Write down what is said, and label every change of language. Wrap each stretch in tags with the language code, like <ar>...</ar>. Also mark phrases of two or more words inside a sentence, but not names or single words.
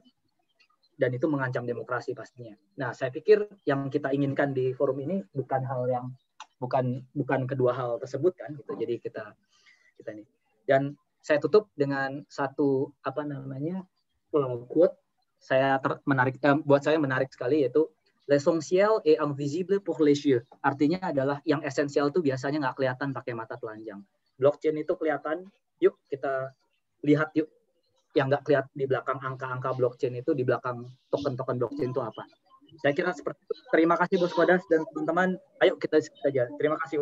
<id>Dan itu mengancam demokrasi pastinya. Nah, saya pikir yang kita inginkan di forum ini bukan kedua hal tersebut kan gitu. Jadi kita ini. Dan saya tutup dengan satu quote buat saya menarik sekali, yaitu</id> <fr>l'essentiel est invisible pour les yeux.</fr> <id>Artinya adalah yang esensial itu biasanya nggak kelihatan pakai mata telanjang. Blockchain itu kelihatan, yuk kita lihat yuk. Yang nggak kelihatan di belakang angka-angka blockchain itu, di belakang token-token blockchain itu apa. Saya kira seperti itu. Terima kasih Bos Kodas dan teman-teman. Ayo kita diskusi saja. Terima kasih.</id>